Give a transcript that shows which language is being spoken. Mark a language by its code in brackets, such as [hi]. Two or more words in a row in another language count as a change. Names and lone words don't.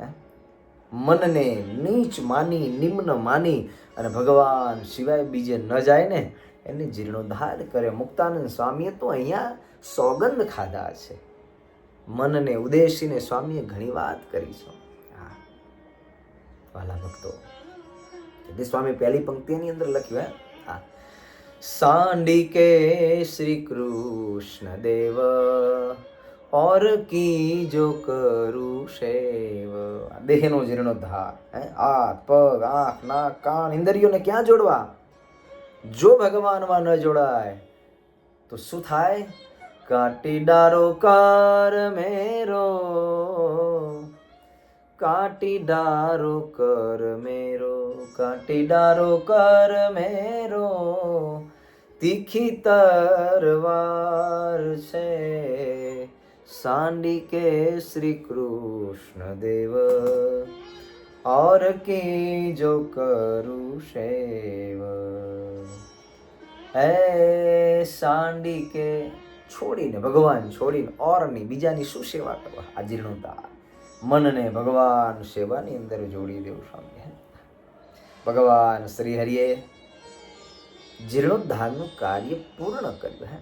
[gu] મનને નીચ માની, નિમ્ન માની અને ભગવાન સિવાય બીજે ન જાય ને, એને જીર્ણોદ્ધાર કરે. મુક્તાનંદ સ્વામીએ તો અહીંયા સોગંદ ખાધા છે. મનને ઉદ્દેશીને સ્વામીએ ઘણી વાત કરી છે. વાલા ભક્તો, સ્વામી પહેલી પંક્તિની અંદર લખ્યું, [hi] सांडिके श्री कृष्ण देव और की जो करू सेव. [gu] દેહનો જીર્ણોદ્ધાર. હાથ, પગ, આંખ, નાક, કાન, ઇન્દ્રિયો ક્યાં જોડવા? જો ભગવાનમાં ન જોડાય તો શું થાય? [hi] काटी डारो कर मेरो, काटी डारो कर मेरो, काटी डारो कर मेरो, तीखी तरवार છે. सांडिके श्री कृष्ण देव और की जो करू सेव. [gu] એ सांडिके છોડીને, ભગવાન છોડીને ઓરની બીજાની શું સેવા કરવા? આ જીર્ણોદ્ધાર. મનને ભગવાન સેવાની અંદર જોડી દેવું. સ્વામી ભગવાન શ્રી હરિએ જીર્ણોદ્ધારનું કાર્ય પૂર્ણ કર્યું.